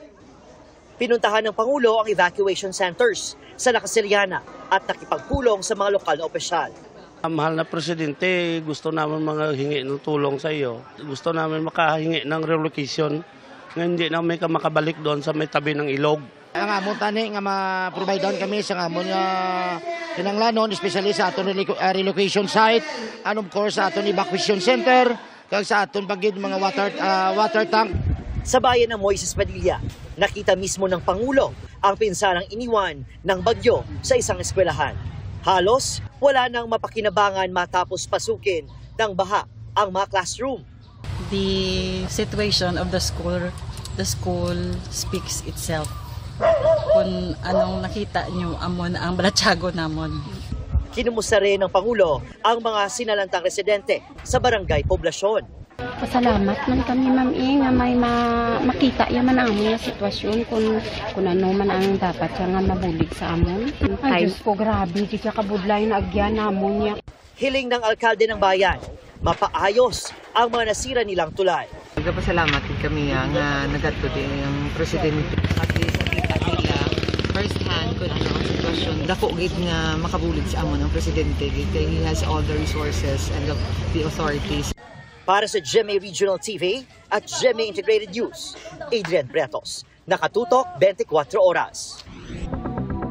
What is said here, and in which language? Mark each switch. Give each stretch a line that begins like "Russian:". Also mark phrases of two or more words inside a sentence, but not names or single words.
Filipino: Pinuntahan ng Pangulo ang evacuation centers sa Nakasiliana at nakipagpulong sa mga lokal na opisyal. Mahal na Presidente, gusto namin hingi ng tulong sa iyo. Gusto namin makahingi ng relocation nga hindi namin makabalik doon sa may tabi ng ilog.
Hiligaynon: Ang amon tani nga ma-provide down kami sa amon nga kinanglanon, especially sa aton relocation site,
English: and of course
Hiligaynon: sa aton evacuation center, kag sa aton pagid mga water tank.
Filipino: Sa bayan ng Moises Padilla, nakita mismo ng Pangulo ang pinsanang iniwan ng bagyo sa isang eskwelahan. Halos wala nang mapakinabangan matapos pasukin ng baha ang mga classroom.
English: The situation of the school speaks itself.
Hiligaynon: Kung anong nakita nyo amon ang balatsago namon.
Filipino: Kinumusta rin ng Pangulo ang mga sinalantang residente sa barangay Poblasyon.
Hiligaynon: Pasalamat man kami ma'am nga may makita yaman ang among sitwasyon kung ano man ang dapat siya nga mabulig sa amon. Ay Diyos ko, grabe, di ka kabudlay na agyan namon niya.
Filipino: Hiling ng alkalde ng bayan, mapaayos ang mga nasira nilang tulay.
Hiligaynon: Nagpasalamat din kami nga nagadto din ang presidente at sa kita nila
English: first hand
Hiligaynon: kung ano ang sitwasyon. Dako gid nga makabulig sa amon ang presidente kay
English: he has all the resources and the authorities.
Filipino: Para sa GMA Regional TV at GMA Integrated News, Adrian Prietos, nakatutok 24 oras.